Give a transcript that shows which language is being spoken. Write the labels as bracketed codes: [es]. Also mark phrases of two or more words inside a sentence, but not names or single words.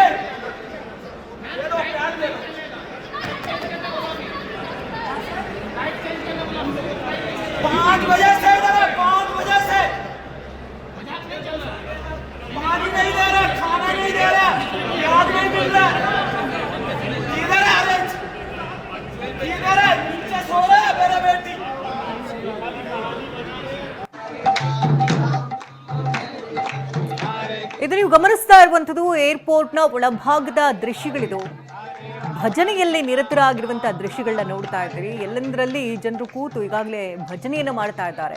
[hi] दे दो प्यार दे दो. 5 बजे से इधर है. 5 बजे से पानी नहीं दे रहा, खाना नहीं दे रहा, याद नहीं मिल रहा. इधर है अरेंज, इधर है नीचे सो रहा है मेरा बेटी. [kn] ಇದು ನೀವು ಗಮನಿಸ್ತಾ ಇರುವಂತದ್ದು ಏರ್ಪೋರ್ಟ್ನ ಒಳಭಾಗದ ದೃಶ್ಯಗಳಿದು. ಭಜನೆಯಲ್ಲಿ ನಿರತರಾಗಿರುವಂತಹ ದೃಶ್ಯಗಳನ್ನ ನೋಡ್ತಾ ಇದ್ದೀರಿ. ಎಲ್ಲೆಂದರಲ್ಲಿ ಜನರು ಕೂತು ಈಗಾಗಲೇ ಭಜನೆಯನ್ನು ಮಾಡ್ತಾ ಇದ್ದಾರೆ.